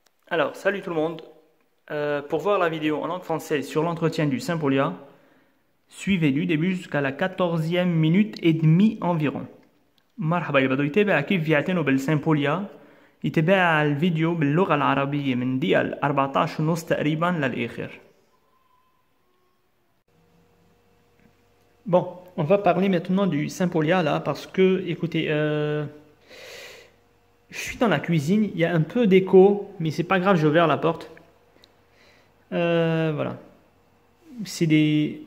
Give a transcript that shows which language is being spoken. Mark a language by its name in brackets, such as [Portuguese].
[French] Alors, salut tout le monde. Pour voir la vidéo en langue française sur l'entretien du Sympolia, suivez du début jusqu'à la 14e minute et demie environ. [Arabic] مرحبا اللي بده يتابع كيف يعتنوا بالسيمبوليا يتابع الفيديو باللغة العربية من دقيقة 14 ونص تقريبا للآخر. [French] Bon, on va parler maintenant du Sympolia là parce que, écoutez, je suis dans la cuisine, il y a un peu d'écho, mais c'est pas grave, j'ai ouvert la porte. Voilà. C'est des...